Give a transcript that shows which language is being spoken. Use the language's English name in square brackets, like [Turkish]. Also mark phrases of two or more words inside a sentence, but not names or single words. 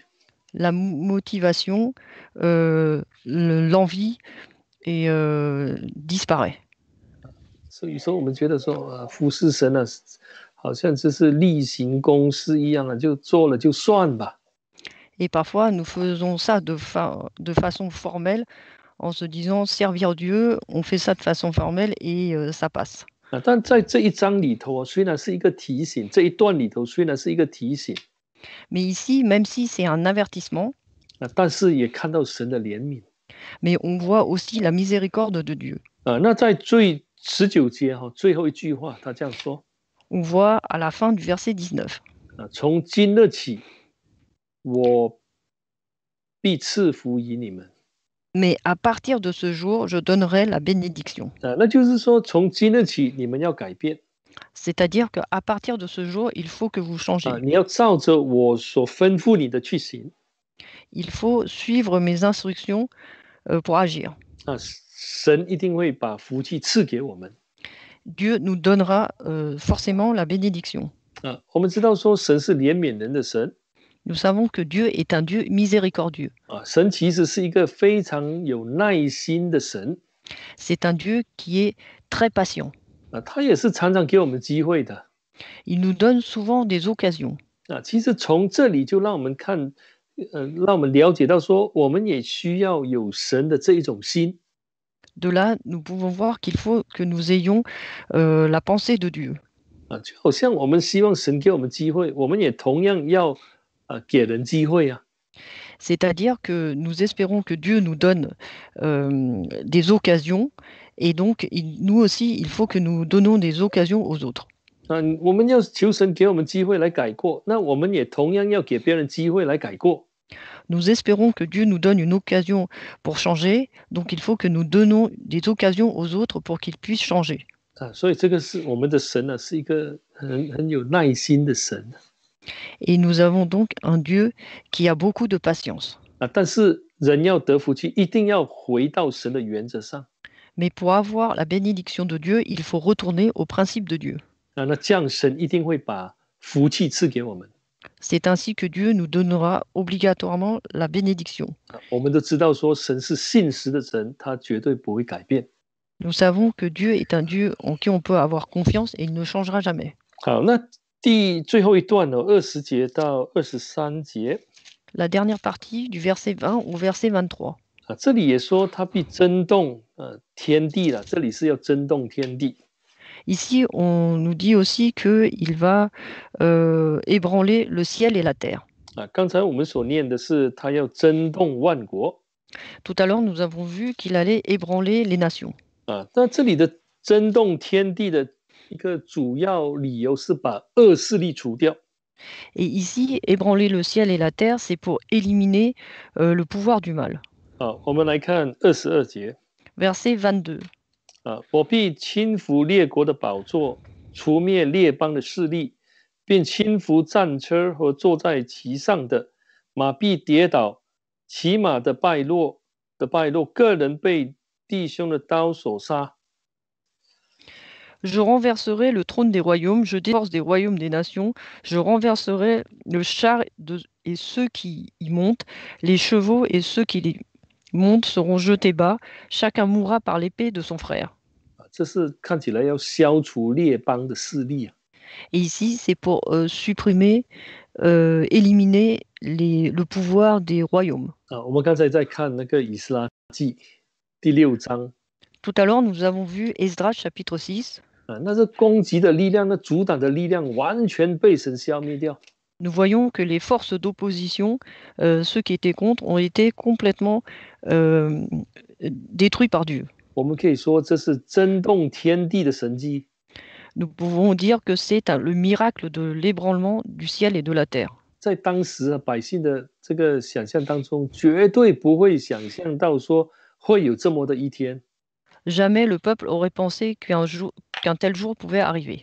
[French] La motivation, l'envie et disparaît. [Chinese] 所以有时候我们觉得说服侍神好像就是例行公事一样就做了就算吧 [French] Et parfois, nous faisons ça de façon formelle en se disant servir Dieu, on fait ça de façon formelle et ça passe. [Chinese] 但在这一章里头虽然是一个提醒，这一段里头虽然是一个提醒， [French] Mais ici, même si c'est un avertissement, [Chinese] 但是也看到神的怜悯 [French] mais on voit aussi la miséricorde de Dieu. [Chinese] 那在最19节最后一句话，他这样说 [French] On voit à la fin du verset 19. [Chinese] 从今日起，我必赐福于你们。 [French] Mais à partir de ce jour, je donnerai la bénédiction. [Chinese] 那就是说，从今日起，你们要改变 [French] C'est-à-dire qu'à partir de ce jour, il faut que vous changez. [Chinese] 你要照着我所吩咐你的去行 [French] Il faut suivre mes instructions pour agir. [Chinese] 神一定会把福气赐给我们 [French] Dieu nous donnera forcément la bénédiction. [Chinese] 我们知道说，神是怜悯人的神 [French] Nous savons que Dieu est un Dieu miséricordieux. [Chinese] 神其实是一个非常有耐心的神 [French] C'est un Dieu qui est très patient. [Chinese] 他也是常常给我们机会的 [French] Il nous donne souvent des occasions. [Chinese] 其实从这里就让我们看让我们了解到说，我们也需要有神的这一种心 [French] De là, nous pouvons voir qu'il faut que nous ayons la pensée de Dieu. [Chinese] 就好像我们希望神给我们机会，我们也同样要给人机会 [French] C'est-à-dire que nous espérons que Dieu nous donne des occasions, et donc nous aussi, il faut que nous donnons des occasions aux autres. [Chinese] 我们要求神给我们机会来改过，那我们也同样要给别人机会来改过。 [French] Nous espérons que Dieu nous donne une occasion pour changer, donc il faut que nous donnons des occasions aux autres pour qu'ils puissent changer. [Chinese] 所以这个是我们的神呢，是一个很有耐心的神。 [French] Et nous avons donc un Dieu qui a beaucoup de patience. [Chinese] 但是人要得福气，一定要回到神的原则上。 [French] Mais pour avoir la bénédiction de Dieu, il faut retourner au principe de Dieu. [Chinese] 那这样神一定会把福气赐给我们。 [French] C'est ainsi que Dieu nous donnera obligatoirement la bénédiction. [Chinese] 我们都知道说神是信实的神，他绝对不会改变。 [French] Nous savons que Dieu est un Dieu en qui on peut avoir confiance et il ne changera jamais. [Chinese] 好，那最后一段呢，20节到23节。 [French] La dernière partie du verset 20 au verset 23. [Chinese] 这里也说他必震动天地了，这里是要震动天地。 [French] Ici, on nous dit aussi qu'il va ébranler le ciel et la terre. [Chinese] 刚才我们所念的是他要震动万国。 [French] Tout à l'heure, nous avons vu qu'il allait ébranler les nations. [Chinese] 那这里的震动天地的一个主要理由是把恶势力除掉。 [French] Et ici, ébranler le ciel et la terre, c'est pour éliminer le pouvoir du mal. [Chinese] 我们来看22节。 [French] Verset 22. [Chinese] 我必轻拂列国的宝座，除灭列邦的势力，并轻拂战车和坐在其上的，马必跌倒，骑马的败落，个人被弟兄的刀所杀。 [French] Je renverserai le trône des royaumes, je déforce des royaumes des nations, je renverserai le char et ceux qui y montent, les chevaux et ceux qui y montent seront jetés bas, chacun mourra par l'épée de son frère. [Chinese] 这是看起来要消除列邦的势力。 [French] Et ici, c'est pour supprimer, éliminer le pouvoir des royaumes. [Chinese] 我们刚才在看那个以斯拉记第6章。 [French] Tout à l'heure, nous avons vu Esdras chapitre 6. [Chinese] 那是攻击的力量，那阻挡的力量完全被神消灭掉。 [French] Nous voyons que les forces d'opposition, ceux qui étaient contre, ont été complètement détruits par Dieu. [Chinese] 我们可以说这是震动天地的神迹。 [French] Nous pouvons dire que c'est le miracle de l'ébranlement du ciel et de la terre. [Chinese] 在当时百姓的这个想象当中，绝对不会想象到说会有这么的一天。 [French] Jamais le peuple aurait pensé qu'un tel jour pouvait arriver.